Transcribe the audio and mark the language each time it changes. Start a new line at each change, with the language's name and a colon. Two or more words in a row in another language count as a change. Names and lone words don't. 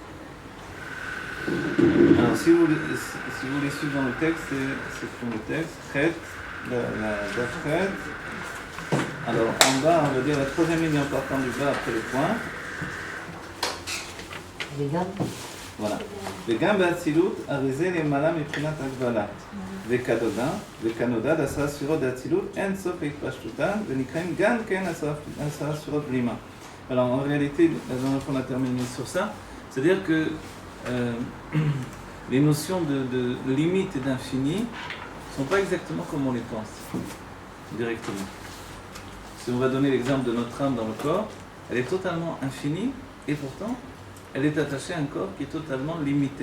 French: Alors si vous voulez suivre dans le texte, c'est sur le texte, Chet, la Chet. Alors en bas, on va dire la troisième ligne en partant du bas après le point. Voilà.
Hebrew: וגם באצילות, הרי זה למעלה מבחינת הגבלה. וכנודע עשרה ספירות באצילות, אין סוף להתפשטותן, ונקראים גם כן עשרה ספירות בלימה.
French: Alors en réalité, la dernière fois on a terminé sur ça, c'est-à-dire que les notions de limite et d'infini ne sont pas exactement comme on les pense, directement. Si on va donner l'exemple de notre âme dans le corps, elle est totalement infinie, et pourtant, elle est attachée à un corps qui est totalement limité.